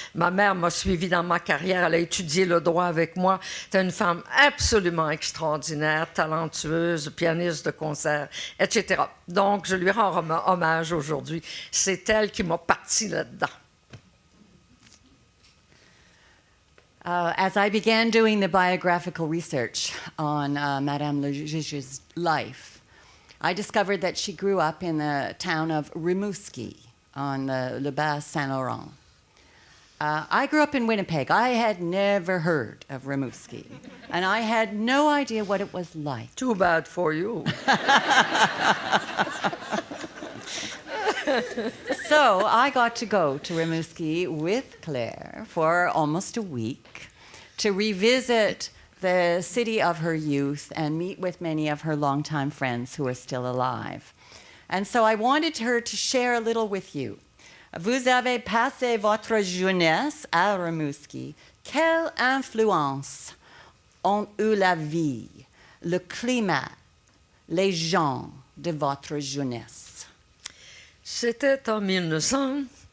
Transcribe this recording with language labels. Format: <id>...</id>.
<fr>Ma mère m'a suivie dans ma carrière. Elle a étudié le droit avec moi. C'est une femme absolument extraordinaire, talentueuse, pianiste de concert, etc. Donc, je lui rends hommage aujourd'hui. C'est elle qui m'a parti là-dedans.</fr> <en>As I began doing the biographical research on Madame le Juge's life, I discovered that she grew up in the town of Rimouski on the Bas Saint-Laurent. I grew up in Winnipeg. I had never heard of Rimouski, and I had no idea what it was like. Too bad for you. So I got to go to Rimouski with Claire for almost a week to revisit the city of her youth and meet with many of her longtime friends who are still alive. And so I wanted her to share a little with you.</en> <fr>Vous avez passé votre jeunesse à Rimouski. Quelle influence ont eu la vie, le climat, les gens de votre jeunesse? C'était en 1900.</fr>